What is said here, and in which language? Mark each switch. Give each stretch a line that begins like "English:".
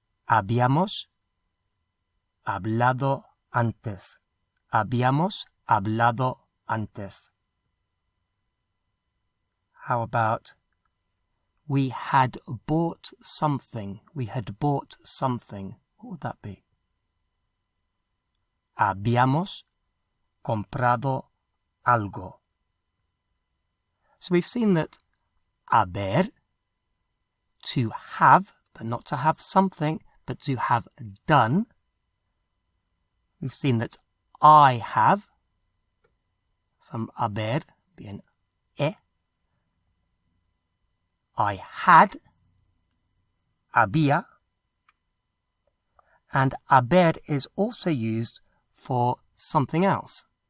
Spanish: Habíamos hablado antes. Habíamos hablado antes.
English: How about we had bought something? We had bought something. What would that be?
Spanish: Habíamos comprado algo.
English: So we've seen that haber, to have, but not to have something, but to have done. We've seen that I have, from haber, being I had, había, and haber is also used for something else.